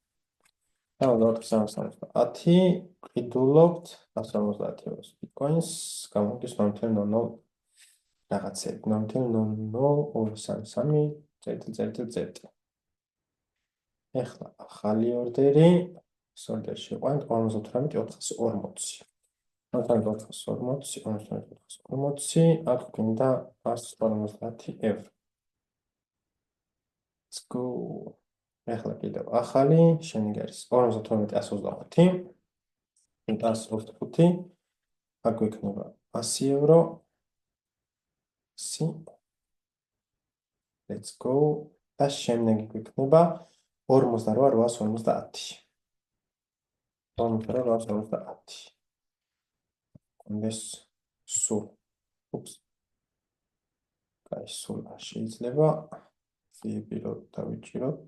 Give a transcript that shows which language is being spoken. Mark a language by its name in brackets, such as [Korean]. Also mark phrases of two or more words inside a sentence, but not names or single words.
[Georgian] 370 ყიდულობთ 150 ევროს ბიტკოინს, გამოდის 0.00 რაღაცები, 0.00233 წერტილი. ახლა ახალი ორდერი, ორდერი შევიყვანოთ 58.440. 440, აქ გინდა 150 ევრო. [English] Let's go. [Georgian] ახლა კიდევ ახალი, შემდეგ არის 58.125. 125. აქ გვექნება 100 ევრო. 100. [English] Let's go. [Georgian] და შემდეგ გვექნება 48.850. 48.850. ეს სულ. უps. კაი, სულ შეიძლება ფიები რო დავიჭიროთ.